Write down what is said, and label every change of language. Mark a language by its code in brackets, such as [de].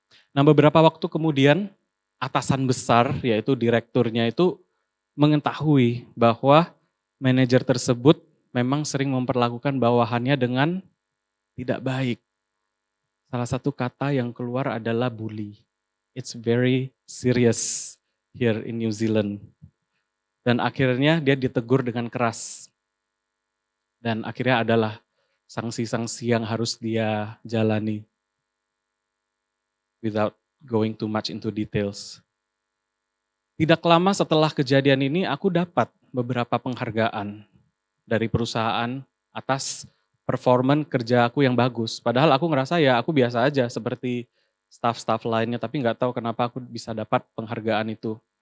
[id] Nah beberapa waktu kemudian, atasan besar yaitu direkturnya itu mengetahui bahwa manajer tersebut memang sering memperlakukan bawahannya dengan tidak baik. Salah satu kata yang keluar adalah bully. [en] It's very serious here in New Zealand. [id] Dan akhirnya dia ditegur dengan keras. Dan akhirnya adalah sanksi-sanksi yang harus dia jalani. [en] Without going too much into details. [id] Tidak lama setelah kejadian ini aku dapat beberapa penghargaan dari perusahaan atas performan kerja aku yang bagus. Padahal aku ngerasa ya aku biasa aja seperti staff-staff lainnya, tapi nggak tahu kenapa aku bisa dapat penghargaan itu.